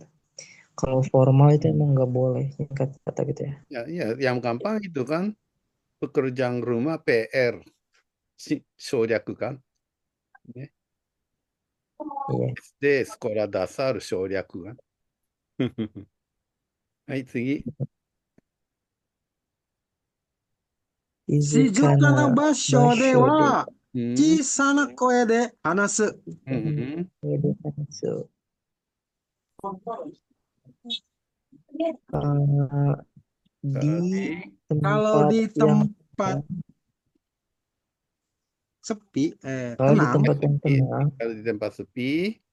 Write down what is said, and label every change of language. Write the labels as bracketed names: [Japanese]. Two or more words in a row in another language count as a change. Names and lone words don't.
[Indonesian] Kalau formal itu emang nggak boleh nyingkat kata gitu ya. Ya, yang gampang itu kan pekerjaan rumah PR. Shoryaku kan. Iya. SD, sekolah dasar, shoryaku kan. [Japanese] Hai, tsugi. 静かな場所では小さな声で話す. [Indonesian] Kalau di tempat sepi, tenang. Kalau di tempat sepi,